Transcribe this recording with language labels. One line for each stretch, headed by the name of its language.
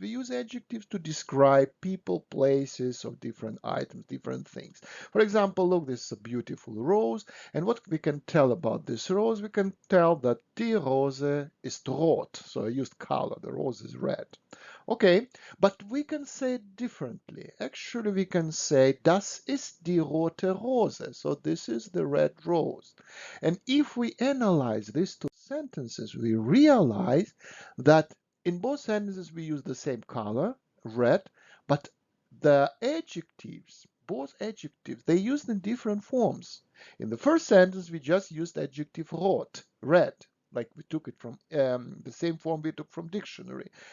English: We use adjectives to describe people, places, or different items, different things. For example, look, this is a beautiful rose. And what we can tell about this rose, we can tell that
German: die Rose ist rot.
English: So I used color, the rose is red. Okay, but we can say it differently. Actually, we can say,
German: das ist die rote Rose.
English: So this is the red rose. And if we analyze these two sentences, we realize that in both sentences we use the same color, red, but the adjectives, both adjectives, they used in different forms. In the first sentence, we just used adjective rot, red, like we took it from the same form we took from dictionary.